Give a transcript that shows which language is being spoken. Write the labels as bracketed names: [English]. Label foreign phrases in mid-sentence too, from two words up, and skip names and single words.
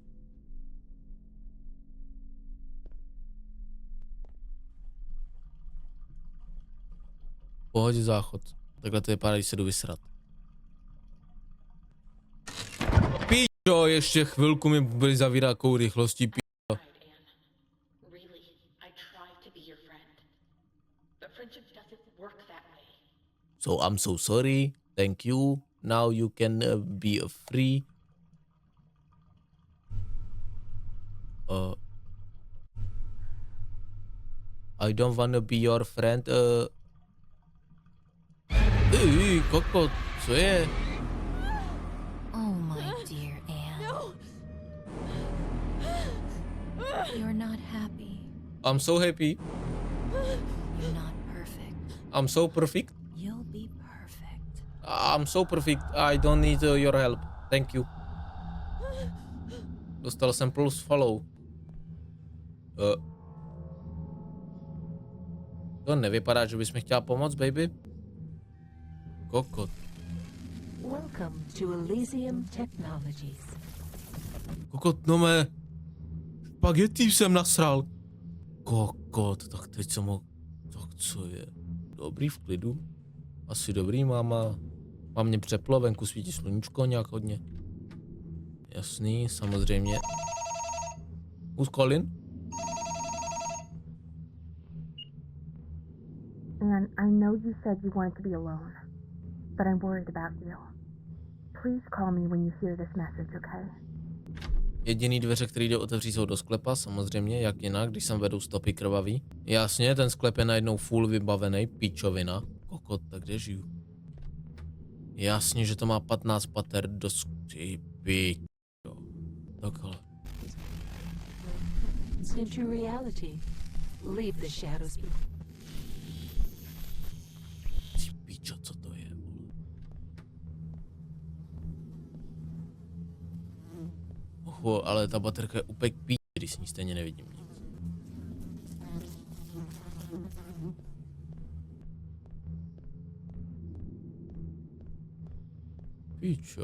[Czech] V pohodě záchod. Takhle to vypadá, když se jdu vysrat. Píčo, ještě chvilku mi byli zavírakou rychlostí, píčo. [English] So I'm so sorry. Thank you. Now you can be free. I don't wanna be your friend. [Czech] Kokot, co je? [English] Oh, my dear Anne. No! You're not happy. I'm so happy. You're not perfect. I'm so perfect. You'll be perfect. I'm so perfect. I don't need your help. Thank you. [Czech] Dostal jsem plus follow. To nevypadá, že bys mi chtěla pomoct, baby. Kokot. [English] Welcome to Elysium Technologies. [Czech] Kokot, no mé. Špagety jsem nasral. Kokot, tak teď jsem ho... Tak co je? Dobrý, v klidu. Asi dobrý, máma. Mám mě přeplo, venku svítí sluníčko nějak hodně. Jasný, samozřejmě. [English] Who's calling? And I know you said you wanted to be alone, but I'm worried about you. Please call me when you hear this message, okay? [Czech] Jediný dveře, který jde otevřít, jsou do sklepa, samozřejmě, jak jinak, když sem vedou stopy krvavý. Jasně, ten sklep je najednou full vybavený, píčovina. Kokot, tak kde žiju? Jasně, že to má 15 pater do sklepy. Takhle. [English] It's into reality. Leave the shadows be. [Czech] Ty píčo, co to je, vole? Oho, ale ta baterka je úplně k píči, když s ní stejně nevidím nic. Píčo.